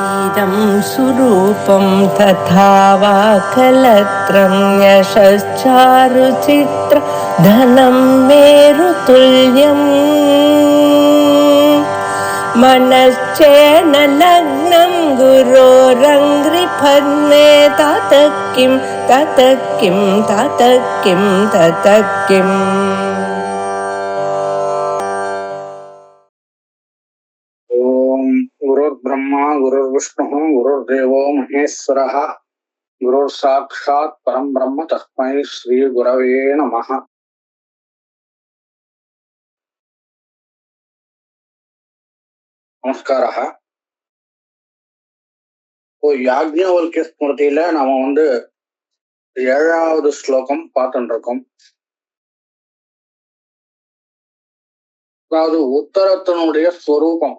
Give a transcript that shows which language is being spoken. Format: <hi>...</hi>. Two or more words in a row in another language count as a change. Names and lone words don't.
<sa>इदं सुरूपं तथा वा कलत्रं यशश्चारुचित्र धनं मेरुतुल्यम् मनश्चेन लग्नं गुरोरङ्घ्रिपद्मे ततः किं ततः किं ततः किं ततः किम् गुरुर्ब्रह्मा गुरुर्विष्णुः गुरुर्देवो महेश्वरः गुरुर्साक्षात् परं ब्रह्म तस्मै श्री गुरवे नमः।</sa> <ta>நமஸ்காரः. யாக்ஞவல்க்ய ஸ்மிருதியில நாம 7வது ஸ்லோகம் பார்த்துட்டு இருக்கோம். அதாவது உத்தரத்தினுடைய ஸ்வரூபம்.</ta>